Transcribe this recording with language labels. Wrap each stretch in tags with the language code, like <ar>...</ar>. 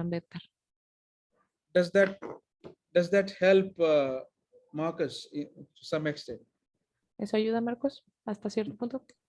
<es>Ambedkar.</es> <en>Does that help Marcus to some extent?</en> <es>¿Eso ayuda, Marcos, hasta cierto punto?</es>